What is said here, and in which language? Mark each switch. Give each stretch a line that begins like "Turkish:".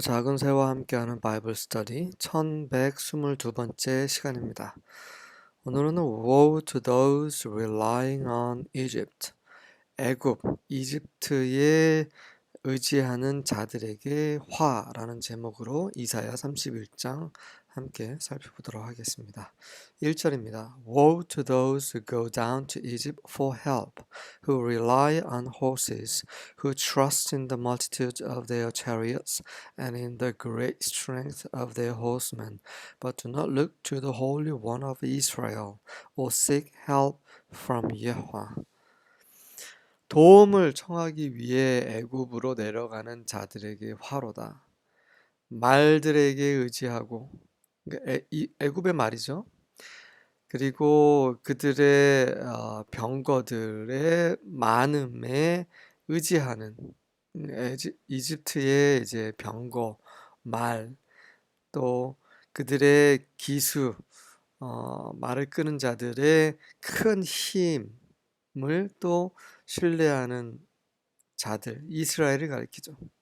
Korean: 작은 새와 함께하는 바이블 스터디 1122번째 시간입니다. 오늘은
English: Woe to those relying on Egypt.
Korean: 애굽, 이집트에 의지하는 자들에게 화라는 제목으로 이사야 31장 함께 살펴보도록 하겠습니다. 1절입니다.
English: Woe to those who go down to Egypt for help, who rely on horses, who trust in the multitude of their chariots and in the great strength of their horsemen, but do not look to the Holy One of Israel or seek help from Yahweh.
Korean: 도움을 청하기 위해 애굽으로 내려가는 자들에게 화로다. 말들에게 의지하고, 그러니까 애굽의 말이죠. 그리고 그들의 병거들의 많음에 의지하는 이집트의 이제 병거, 말, 또 그들의 기수, 말을 끄는 자들의 큰 힘을 또 신뢰하는 자들, 이스라엘을 가리키죠.